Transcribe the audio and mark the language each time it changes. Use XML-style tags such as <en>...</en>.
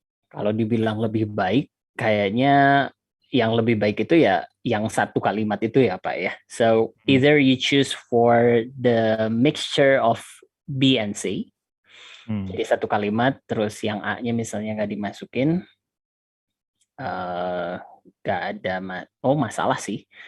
<id>Kalau dibilang lebih baik, kayaknya yang lebih baik itu ya yang satu kalimat itu ya Pak ya.</id> <en>So either you choose for the mixture of B and C.</en> <id>Jadi satu kalimat, terus yang A-nya misalnya nggak dimasukin, nggak ada masalah sih.</id>